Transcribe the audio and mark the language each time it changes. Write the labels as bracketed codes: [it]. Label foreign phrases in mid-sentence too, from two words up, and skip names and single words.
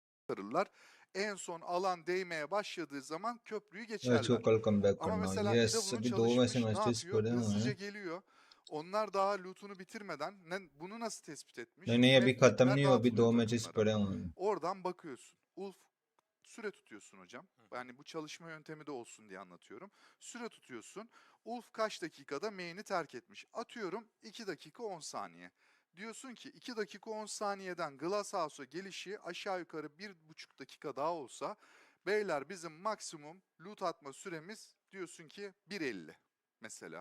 [tr] kurtarırlar. En son alan değmeye başladığı zaman köprüyü Ya geçerler. [hi] çok कल comeback [tr] Ama [hi] करना [tr] mesela [hi] yes [tr] İda bunu [hi] अभी 2 में से [tr] çalışmış. Ne [hi] मैचेस [tr] yapıyor? [hi] पड़े हुए [tr] Hızlıca [hi] हैं [tr] geliyor. Onlar daha loot'unu bitirmeden bunu nasıl tespit etmiş? [hi] नहीं अभी खत्म [tr] Map [hi] नहीं हुआ अभी 2 [tr] dağıtılıyor [hi] मैचेस [tr] takımlara. [hi] पड़े हुए हैं [tr] Oradan bakıyorsun. Ulf süre tutuyorsun hocam. Yani bu çalışma yöntemi de olsun diye anlatıyorum. Süre tutuyorsun. Ulf kaç dakikada main'i terk etmiş? Atıyorum 2 dakika 10 saniye. Diyorsun ki 2 dakika 10 saniyeden Glasshouse'a gelişi aşağı yukarı 1,5 dakika daha olsa beyler bizim maksimum loot atma süremiz diyorsun ki 1.50 mesela.